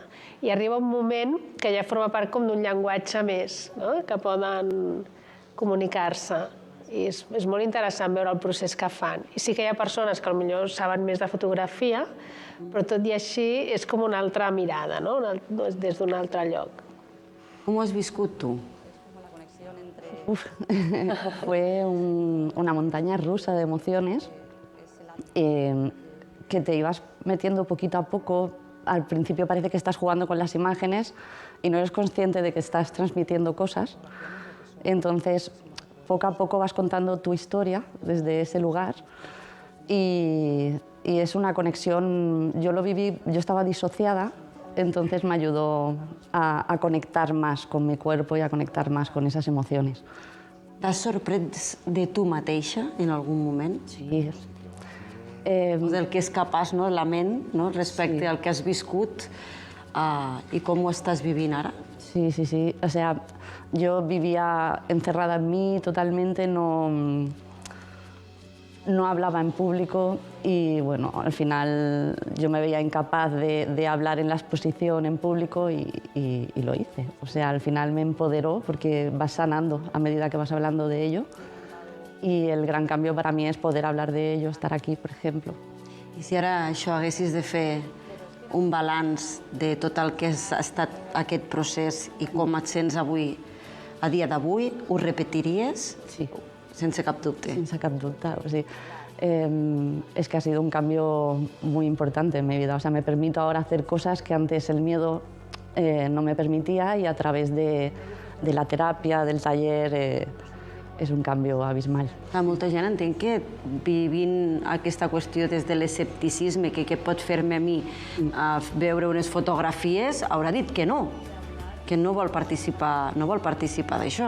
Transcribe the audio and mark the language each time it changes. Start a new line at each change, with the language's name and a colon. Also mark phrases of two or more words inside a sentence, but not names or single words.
Catalan: I arriba un moment que ja forma part com d'un llenguatge més, que poden comunicar-se. I és molt interessant veure el procés que fan. I sí que hi ha persones que potser saben més de fotografia, però tot i així és com una altra mirada, des d'un altre lloc. Com ho has viscut tu?
Spanish: Fue una montaña rusa de emociones que te ibas metiendo poquito a poco. Al principio parece que estás jugando con las imágenes y no eres consciente de que estás transmitiendo cosas. Entonces, poco a poco vas contando tu historia desde ese lugar y es una conexión. Yo lo viví, yo estaba disociada, entonces me ayudó a conectar más con mi cuerpo y a conectar más con esas emociones.
Catalan: T'has sorprès de tu mateixa en algun moment? Sí. Del que és capaç la ment respecte al que has viscut i com ho estàs vivint ara? Sí, sí, sí.
Spanish: O sea, yo vivía encerrada en mí totalmente, no hablaba en público y, bueno, al final yo me veía incapaz de hablar en la exposición en público y lo hice. O sea, al final me empoderó porque vas sanando a medida que vas hablando de ello. Y el gran cambio para mí es poder hablar de ello, estar aquí, por ejemplo.
Catalan: I si ara això haguessis de fer un balanç de tot el que ha estat aquest procés i com et sents avui, a dia d'avui, ho repetiries? Sí. Sense cap dubte. Sense cap dubte.
Spanish: O sea, es que ha sido un cambio muy importante en mi vida. O sea, me permito ahora hacer cosas que antes el miedo no me permitía y a través de la terapia,
Catalan: del taller, és un canvi abismal. Molta gent entenc que vivint aquesta qüestió des de l'escepticisme, que què pot fer-me a mi veure unes fotografies, haurà dit que no vol participar d'això.